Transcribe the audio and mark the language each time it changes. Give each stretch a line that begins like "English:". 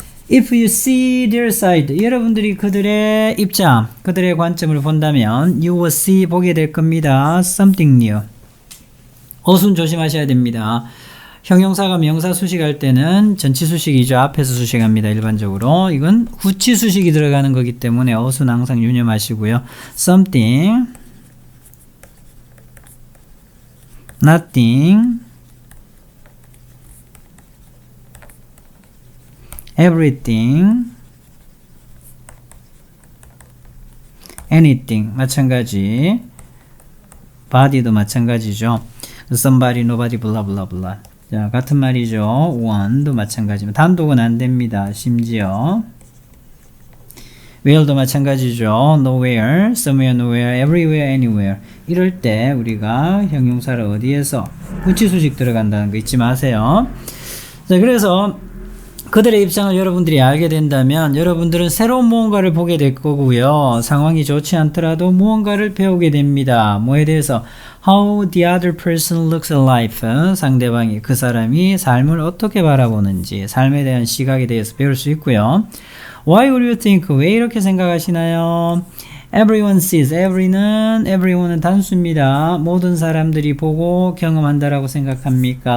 Korean: If you see their side, 여러분들이 그들의 입장, 그들의 관점을 본다면 you will see, 보게 될 겁니다.
English: Something new.
Korean: 어순 조심하셔야 됩니다. 형용사가 명사 수식할 때는 전치 수식이죠. 앞에서 수식합니다. 일반적으로. 이건 후치 수식이 들어가는 거기 때문에 어순 항상 유념하시고요. Something, nothing, everything, anything 마찬가지. body도 마찬가지죠.
English: somebody, nobody, blah blah blah.
Korean: 자, 같은 말이죠. one도 마찬가지입니다. 단독은 안 됩니다. 심지어 where도 마찬가지죠.
English: nowhere, somewhere, nowhere, everywhere, anywhere.
Korean: 이럴 때 우리가 형용사를 어디에서 부치수직 들어간다는 거 잊지 마세요. 자, 그래서 그들의 입장을 여러분들이 알게 된다면 여러분들은 새로운 무언가를 보게 될 거고요. 상황이 좋지 않더라도 무언가를 배우게 됩니다. 뭐에 대해서?
English: How the other person looks at life.
Korean: 상대방이 그 사람이 삶을 어떻게 바라보는지 삶에 대한 시각에 대해서 배울 수 있고요.
English: Why would you think?
Korean: 왜 이렇게 생각하시나요? Everyone sees. everyone은 단수입니다. 모든 사람들이 보고 경험한다라고 생각합니까?